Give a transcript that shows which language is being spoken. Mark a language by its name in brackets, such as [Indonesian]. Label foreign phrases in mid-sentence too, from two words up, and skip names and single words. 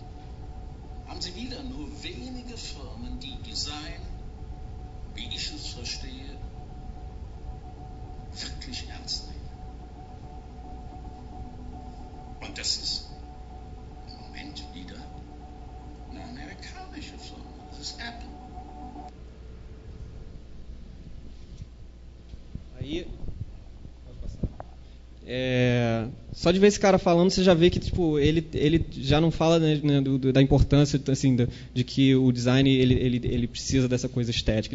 [German] Haben Sie wieder nur wenige Firmen, die Design, wie ich es verstehe, wirklich ernst nehmen. Und das ist im Moment wieder eine amerikanische Firma. Das ist Apple. [Portuguese] Aí, só de ver esse cara falando, você já vê que tipo, ele já não fala, né, da importância assim, de que o design ele precisa dessa coisa estética.